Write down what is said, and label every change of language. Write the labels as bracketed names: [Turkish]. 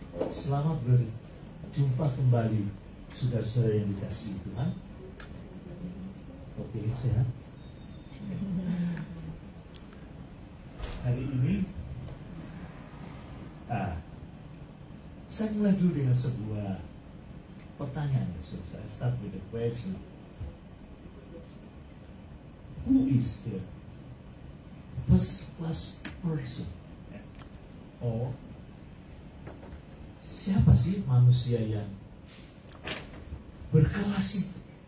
[Indonesian] Selamat berjumpa kembali saudara-saudara yang dikasihi Tuhan. Oke, sehat. Hari ini saya mulai dulu dengan sebuah pertanyaan. [English] So, [Indonesian] saya [English] start with the question. Who is the first class person? Or [Indonesian] siapa sih manusia yang berkelas itu?